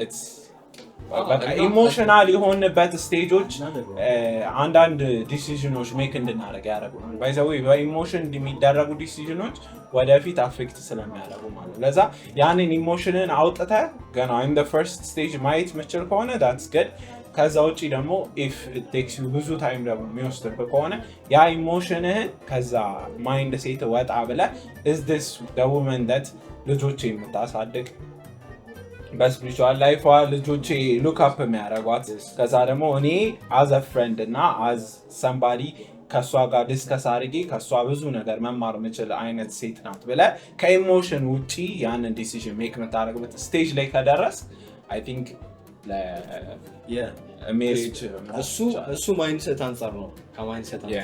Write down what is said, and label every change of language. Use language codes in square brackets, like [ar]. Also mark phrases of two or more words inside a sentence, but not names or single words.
[am] ኢሞሽናል የሆነበት ስቴጆች አንዳንድ ዲሲዥኖች ሜክ እንድናደርግ ያደርጉናል። [en] by the way [am] በኢሞሽን የሚደረጉ ዲሲዥኖች ወደፊት አፌክት ስለሚያደርጉ ማለት ለዛ ያንን ኢሞሽንን አውጥተህ ገና ኢን [en] the first stage [am] ማየት የምችል ከሆነ [en] that's good። [am] ከዛ ውጪ ደግሞ [en] if it takes you [am] ብዙ ታይም ደግሞ የሚወስድብህ ከሆነ ያ ኢሞሽንህን ከዛ ማይንድ ሴት ወጣ ብለህ [en] is this the woman that [am] ልጆቼ የምታሳድግ በስፒሪቹዋል ላይፏ ልጆቼ [en] look up [am] የሚያደርጓት ከዛ ደግሞ እኔ [en] as a friend [am] እና [en] as somebody [am] ከሷ ጋር ዲስከስ አድርጌ ከሷ ብዙ ነገር መማር የምችል አይነት ሴት ናት ብለህ ከኢሞሽን ውጪ ያንን [en] decision make [am] የምታደርግበት ስቴጅ ላይ ከደረስ [en] I think [am] ሜሪጅ እሱ ማይንድሴት አንጻር ነው። ከማይንድሴት አንጻር